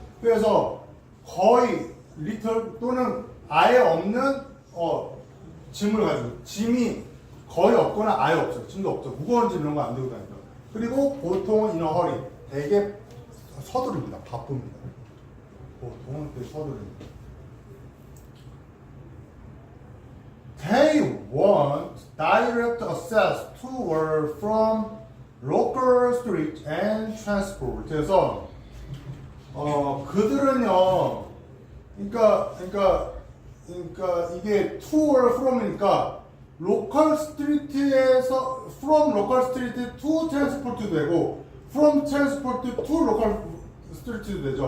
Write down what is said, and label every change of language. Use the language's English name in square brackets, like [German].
[Korean] 그래서 거의 리틀 또는 아예 없는 짐을 가지고, 짐이 거의 없거나 아예 없어요. 짐도 없죠. 무거운 짐 이런 거 안 들고 다니죠. 그리고 보통은 [English] in a hurry, [Korean] 되게 서두릅니다. 바쁩니다. 보통은 되게 서두릅니다. [English] They want direct access to or from local street and transport. [Korean] 그래서 그들은요, 그러니까 이게 to or from이니까 로컬 스트리트에서 from 로컬 스트리트 to 트랜스포트 되고 from 트랜스포트 to 로컬 스트리트도 되죠.